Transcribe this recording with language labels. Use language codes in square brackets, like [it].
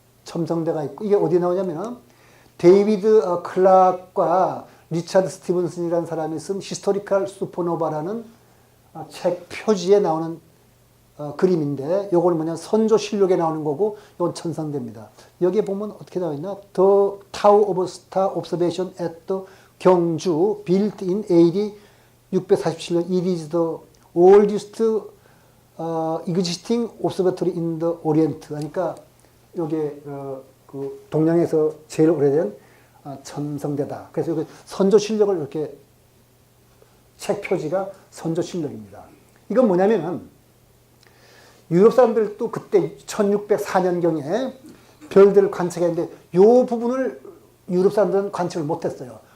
[ko] 첨성대가 있고, 이게 어디에 나오냐면 데이비드 클락과 리차드 스티븐슨이라는 사람이 쓴 히스토리컬 슈퍼노바라는 책 표지에 나오는 그림인데, 요거는 뭐냐, 선조실록에 나오는 거고, 요건 천성대입니다. 여기에 보면 어떻게 나와 있나? [en] The Tower of Star Observation at the 경주 built in AD 647년. It is the oldest existing observatory in the Orient. [ko] 그러니까 요게 그 동양에서 제일 오래된 천성대다. 그래서 여기 선조실록을 이렇게 책 표지가 선조실록입니다. 이건 뭐냐면은 유럽 사람들도 그때 1604년경에 별들을 관측했는데 요 부분을 유럽 사람들은 관측을 못했어요.